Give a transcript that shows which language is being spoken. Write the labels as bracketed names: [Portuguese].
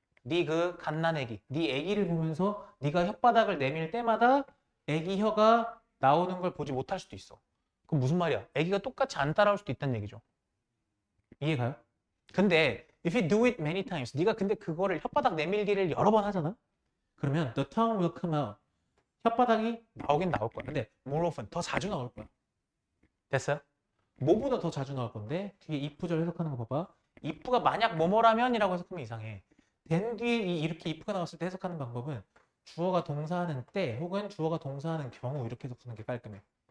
[Korean] 네 그 갓난애기, 네 애기를 보면서 네가 혓바닥을 내밀 때마다 애기 혀가 나오는 걸 보지 못할 수도 있어. 그럼 무슨 말이야? 애기가 똑같이 안 따라올 수도 있다는 얘기죠. 이해가요? 근데 [English] if you do it many times, [Korean] 네가 근데 그거를 혓바닥 내밀기를 여러 번 하잖아? 그러면 [English] the tongue will come out. [Korean] 혓바닥이 나오긴 나올 거야. 근데 [English] more often, [Korean] 더 자주 나올 거야. 됐어요? 뭐보다 더 자주 나올 건데 뒤에 if절 해석하는 거 봐봐. if가 만약 뭐뭐라면이라고 해석하면 이상해. 된 뒤에 이렇게 if가 나왔을 때 해석하는 방법은 주어가 동사하는 때 혹은 주어가 동사하는 경우 이렇게 해석하는 게 깔끔해.